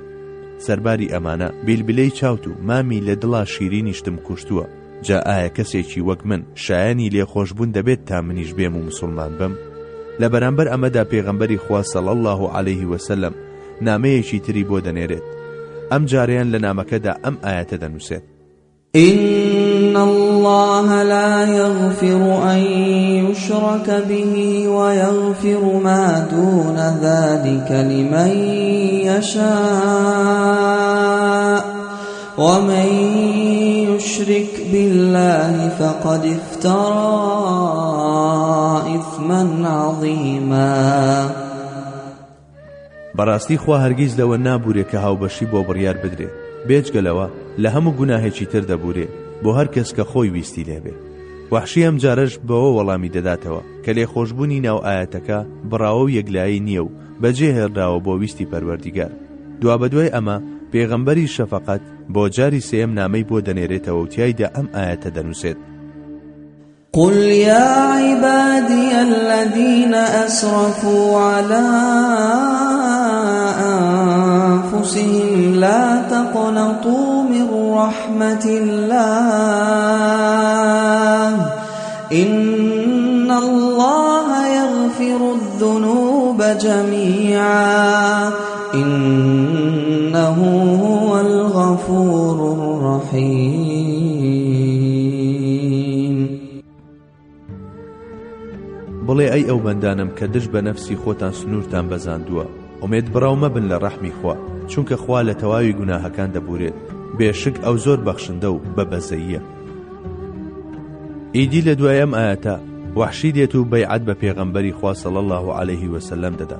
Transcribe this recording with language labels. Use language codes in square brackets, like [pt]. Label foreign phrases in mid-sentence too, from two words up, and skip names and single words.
[ckb] سەرباری ئەمانە بیلبلەی چاوت و مامی لە دڵا شیرینیشتم کوشتووە. جا ئایا کەسێکی وەک من شایانی لێخۆشبوون دەبێت تا منیش بێم و مسلمان بم؟ لە بەرامبەر ئەمەدا پێغەمبەری خوا [ar] صلی الله علیه وسلم [ckb] نامەیەکی تری بۆ دەنێرێت. ئەم جاریان لە نامەکەدا ئەم ئاەتە دەنووسێت: [ar] إن الله لا يغفر أن يشرك به ويغفر ما دون ذلك لمن يشاء ومن يشرك بالله فقد افترى إثما عظيما. [ckb] بەڕاستی خوا هەرگیز لەوە نابورێ کە هاوبەشی بۆ بڕیار بدرێ، بێجگەلەوە لە هەموو گوناهێکی تر دەبورێ بۆ هەر کەس کە خۆی ویستی لێبێ. وەحشی ئەم جارەش بەوە وەڵامی دەداتەوە کە لێخۆشبوونی ناو ئاەتەکە بڕاوە و یەکلایی نییە و بەجێهێڵراوە بۆ ویستی پەروەردیگار. دوا بەدوای ئەمە پێغەمبەری شەفەقەت بۆ جاری سێم نامەی بۆ دەنێرێتەوە و تیایدا ئەم ئاەتە دەنووسێت: [ar] قل يا عبادي الذين أسرفوا على أنفسهم لا تقنطوا من رحمة الله إن الله يغفر الذنوب جميعا إنه هو الغفور الرحيم. [ckb] بڵێ ئەی ئەو بەندانم کە دش بە نەفسی خۆتان سنوورتان بەزاندووە، ئومێد بڕاو مەبن لە ڕەحمی خوا، چونکە خوا لە تەواوی گوناهەکان دەبورێت، بێشک ئەو زۆر بەخشندە و بەبەزەییە. ئیدی لە دوای ئەم ئاەتە وەحشی دێت و بەیعەت بە پێغەمبەری خوا [ar] صلی الله علیه وسلم [ckb] دەدات.